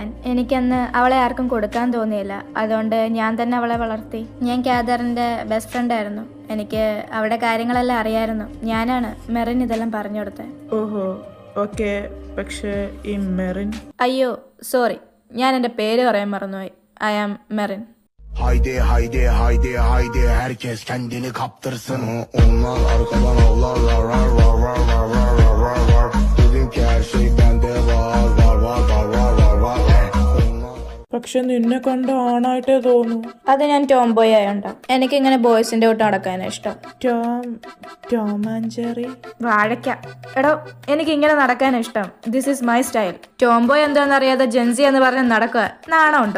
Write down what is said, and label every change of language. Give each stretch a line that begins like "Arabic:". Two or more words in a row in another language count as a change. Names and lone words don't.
Malayalam: എനിക്കന്ന് അവളെ ആർക്കും കൊടുക്കാൻ തോന്നിയില്ല, അതുകൊണ്ട് ഞാൻ തന്നെ അവളെ വളർത്തി. ഞാൻ കാതറിൻ്റെ
English: best friend
Malayalam: ആയിരുന്നു. എനിക്ക് അവിടെ കാര്യങ്ങളെല്ലാം അറിയായിരുന്നു. ഞാനാണ് മെറിൻ ഇതെല്ലാം പറഞ്ഞു കൊടുത്തത്. ഓഹോ, ഓക്കെ. പക്ഷേ ഈ മെറിൻ? അയ്യോ സോറി, ഞാൻ എൻ്റെ പേര് പറയാൻ mറന്നുപോയി.
English: I am Merin.
Turkish: Haydi haydi haydi haydi herkes kendini kaptırsın. Onlar arkadan avlarlar rar var var var var var var var. Dedim ki her şey bende var var var var var var var.
Malayalam: പക്ഷെ നിന്നെ കണ്ട ആണായിട്ടേ തോന്നു. അത് ഞാൻ
English: tom boy
Malayalam: ആയോണ്ടാ. എനിക്കിങ്ങനെ ബോയ്സിന്റെ കൂട്ട് നടക്കാനാണ് ഇഷ്ടം. ടോം ആൻഡ് ജെറി. വാഴയ്ക്ക. എടോ, എനിക്ക് ഇങ്ങനെ നടക്കാനാണ് ഇഷ്ടം.
English: this is my style. tom boy
Malayalam: എന്താണെന്ന് അറിയാതെ ജെൻസി എന്ന് പറഞ്ഞ് നടക്കുക നാണമുണ്ടോ?